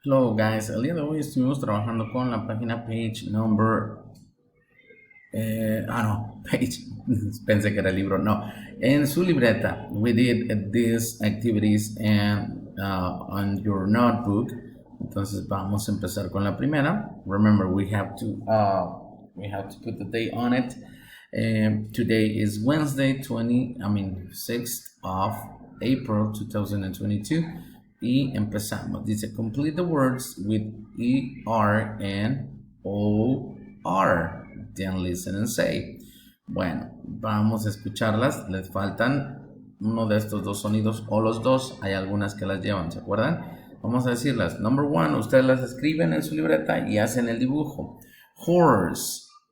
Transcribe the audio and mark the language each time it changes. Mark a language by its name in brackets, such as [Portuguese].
[English] Hello guys, [Spanish] el día de hoy estuvimos trabajando con la página page number, no, page, pensé que era el libro, no, en su libreta. [English] We did these activities and on your notebook. [Spanish] Entonces vamos a empezar con la primera. [English] Remember, we have to put the day on it. Today is Wednesday, 6th of April 2022. [Spanish] Y empezamos. Dice, [English] complete the words with ER and OR. Then listen and say. [Spanish] Bueno, vamos a escucharlas. Les faltan uno de estos dos sonidos o los dos. Hay algunas que las llevan, ¿se acuerdan? Vamos a decirlas. [English] Number one, [Spanish] ustedes las escriben en su libreta y hacen el dibujo. [English] Horse.